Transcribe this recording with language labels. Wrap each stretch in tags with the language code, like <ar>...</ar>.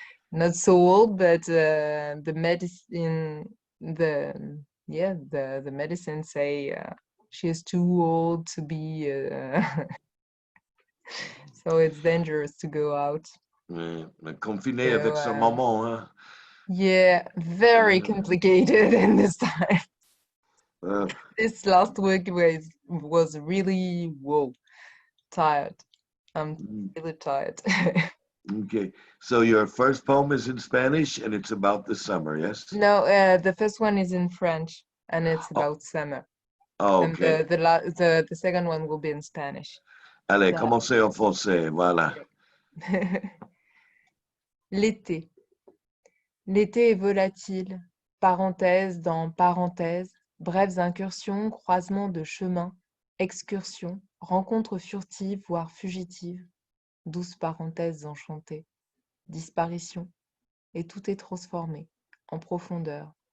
<en>Not so old, but the medicine, the medicine say she is too old to be. So it's dangerous to go out.</en> <fr>Confiné avec sa maman, hein?</fr> <en>Yeah, very complicated in this time. This last week was really tired. I'm really tired. Okay, so your first poem is in Spanish and it's about the summer, yes? No, the first one is in French and it's about summer. Oh, okay. And the second one will be in Spanish.</en> <fr>Allez, commencez en français, voilà. L'été. L'été est volatile, parenthèse dans parenthèse, brèves incursions, croisements de chemins, excursions, rencontres furtives, voire fugitives, douces parenthèses enchantées, disparitions, et tout est transformé, en profondeur.</fr>